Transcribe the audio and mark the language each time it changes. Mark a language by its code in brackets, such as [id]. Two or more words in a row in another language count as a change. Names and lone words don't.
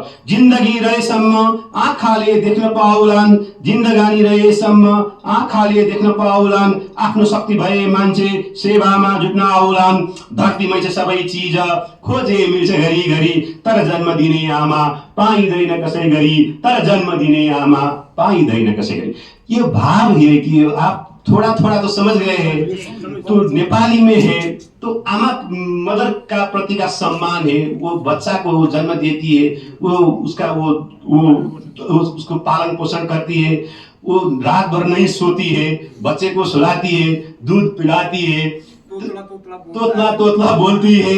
[ne] जिन्दगी रहेसम्म आँखाले देख्न पाउलान्, जिन्दगानी रहेसम्म आँखाले देख्न पाउलान्। आफ्नो शक्ति भए मान्छे सेवामा जुट्न आउलान्। धरतीमै छ सबै चिज खोजे मिल्छ घरि घरि, तर जन्म दिने आमा पाइँदैन कसै गरी, तर जन्म दिने आमा पाइँदैन कसै गरी। [hi] ये भाव है कि आप थोड़ा थोड़ा तो समझ गए हैं। तो नेपाली में है तो आमा मदर का प्रति का सम्मान है। वो बच्चा को जन्म देती है, वो उसका वो उसको पालन पोषण करती है, वो रात भर नहीं सोती है, बच्चे को सुलाती है, दूध पिलाती है, तोतला तोतला बोलती है।